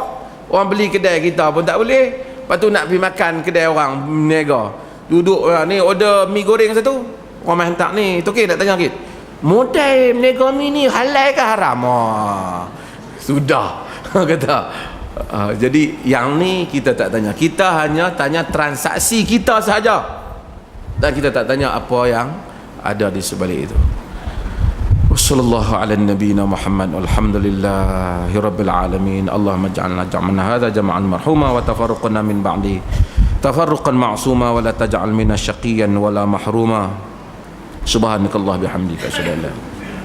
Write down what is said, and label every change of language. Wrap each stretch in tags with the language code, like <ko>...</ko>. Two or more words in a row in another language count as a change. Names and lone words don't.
<ms>Orang beli kedai kita pun tak boleh. Lepas tu nak pergi makan kedai orang berniaga, duduk ni order mi goreng satu, orang main hantar ni, tu okey nak tanya sikit, modal berniaga mi ni halal ke haram? Sudah kata. Jadi yang ni kita tak tanya, kita hanya tanya transaksi kita sahaja, dan kita tak tanya apa yang ada di sebalik itu.</ms> <ar>وصلى الله على نبينا محمد والحمد لله رب العالمين. اللهم اجعل جمعنا هذا جمعا مرحوما وتفرقنا من بعد تفرقا معصوما ولا تجعل منا شقيا ولا محروما. سبحانك اللهم وبحمدك أشهد أن لا</ar>